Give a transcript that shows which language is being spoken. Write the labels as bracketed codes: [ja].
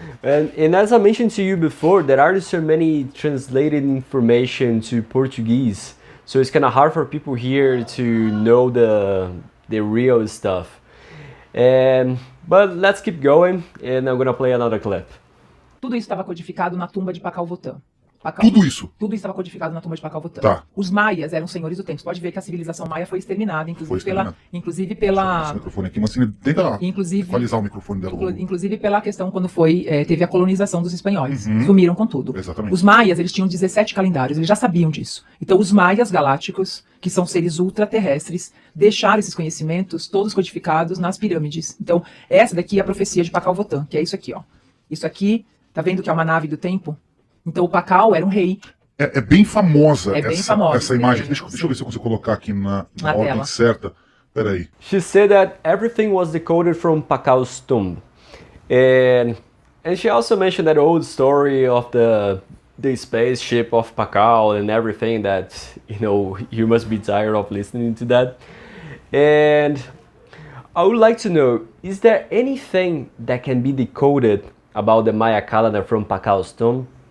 [en] And as I mentioned to you before, there are so many translated information to Portuguese. So it's kind of hard for people here to know the real stuff. But let's keep going, and I'm gonna play another clip. [pt] Tudo isso estava codificado na tumba de Pakal. Tudo isso? Tudo isso estava codificado na tumba de Pakal. Tá. Os maias eram senhores do tempo. Você pode ver que a civilização maia foi exterminada, inclusive pela... Esse microfone aqui, mas tenta equalizar o microfone dela. Inclusive pela questão quando teve a colonização dos espanhóis. Sumiram com tudo. Exatamente. Os maias, eles tinham 17 calendários, eles já sabiam disso. Então os maias galácticos, que são seres ultraterrestres, deixaram esses conhecimentos todos codificados nas pirâmides. Então essa daqui é a profecia de Pakal, que é isso aqui, ó. Isso aqui, tá vendo que é uma nave do tempo? Então o Pakal era um rei. É bem famosa, essa imagem. Bem, deixa eu ver se eu consigo colocar aqui na ordem tela certa. Peraí. [en] She said that everything was decoded from Pakal's tomb. And she also mentioned that old story of the spaceship of Pakal and everything that, you must be tired of listening to that. And I would like to know, is there anything that can be decoded about the Maya calendar from Pakal's tomb?